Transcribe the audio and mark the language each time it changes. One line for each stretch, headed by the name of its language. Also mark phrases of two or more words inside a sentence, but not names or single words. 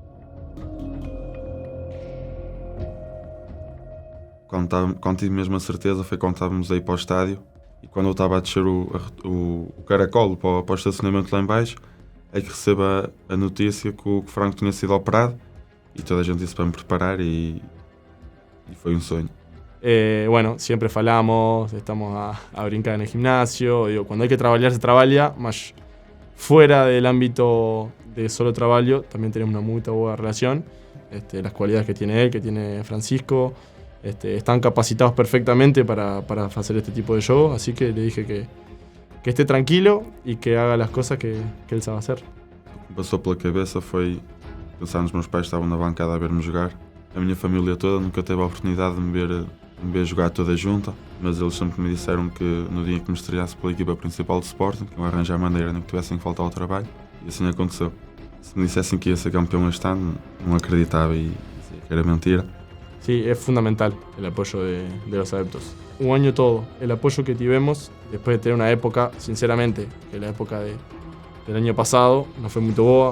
Portuguese: Quando tive mesmo a certeza foi quando estávamos a ir para o estádio, e quando eu estava a descer o caracol para o estacionamento lá em baixo, é que recebo a notícia que o Franco tinha sido operado, y toda a gente disse para me preparar
Spanish: y fue un sueño. Bueno, siempre
Portuguese: falamos, estamos a brincar
Spanish: en el gimnasio, digo, cuando hay que trabajar se trabaja, más fuera del ámbito de solo trabajo también tenemos una muy buena relación. Las cualidades que tiene él, que tiene Francisco, están capacitados perfectamente para hacer este tipo de show, así que le dije que esté tranquilo y que haga las cosas que él sabe hacer.
Portuguese: O que passou pela cabeça foi pensar nos meus pais que estavam na bancada a ver-me jogar. A minha família toda nunca teve a oportunidade de me ver jogar toda junta, mas eles sempre me disseram que no dia em que me estreasse pela equipa principal do Sporting, que eu arranjar a maneira nem que tivessem que faltar ao trabalho, e assim aconteceu. Se me dissessem que ia ser campeão este ano, não acreditava y dizia que era mentira.
Spanish: Sí, es fundamental el apoyo de los adeptos. Un año todo, el apoyo que tuvimos después de tener una época, sinceramente, que la época del año pasado no fue muy boa.